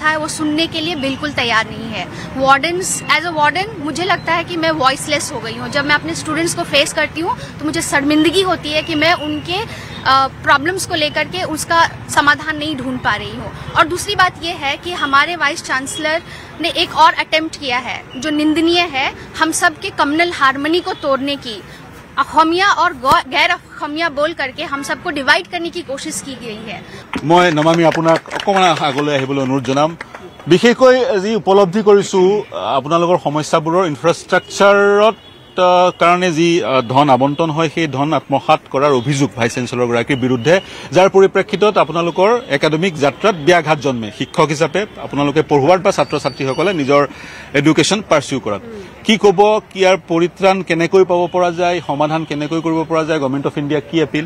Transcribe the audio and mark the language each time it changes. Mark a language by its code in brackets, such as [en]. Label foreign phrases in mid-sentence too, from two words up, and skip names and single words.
[hi] है वो सुनने के लिए बिल्कुल तैयार नहीं है वार्डन्स [en] as a warden [hi] मुझे लगता है कि मैं वॉइसलेस हो गई हूँ जब मैं अपने स्टूडेंट्स को फेस करती हूँ तो मुझे शर्मिंदगी होती है कि मैं उनके प्रॉब्लम्स को लेकर के उसका समाधान नहीं ढूंढ पा रही हूँ और दूसरी बात यह है कि हमारे वाइस चांसलर ने एक और अटेम्प्ट किया है जो निंदनीय है हम सब के [en] communal harmony [hi] को तोड़ने की अखमिया और गैर अखमिया बोल करके हम सबको डिवाइड करने की कोशिश की गई है [as] মই নমামি আপোনাক অকমান আগলৈ আহিবলৈ অনুৰোধ জনাম বিশেষকৈ যি উপলব্ধি কৰিছো আপোনালোকৰ সমস্যাবোৰৰ ইনফ্ৰাষ্ট্ৰাকচাৰত কাৰণে যি ধন আবণ্টন হয় সেই ধন আত্মসাৎ কৰাৰ অভিযোগ ভাইচ চেঞ্চেলৰ গৰাকীৰ বিৰুদ্ধে যাৰ পৰিপ্ৰেক্ষিতত আপোনালোকৰ একাডেমিক যাত্ৰাত ব্যাঘাত জন্মে শিক্ষক হিচাপে আপোনালোকে পঢ়ুৱাত বা ছাত্ৰ ছাত্ৰীসকলে নিজৰ [en] education pursue [as] কৰাত কি ক'ব কিয়াৰ পৰিত্ৰাণ কেনেকৈ পাব পৰা যায় সমাধান কেনেকৈ কৰিব পৰা যায় গভৰ্ণমেণ্ট অফ ইণ্ডিয়া কি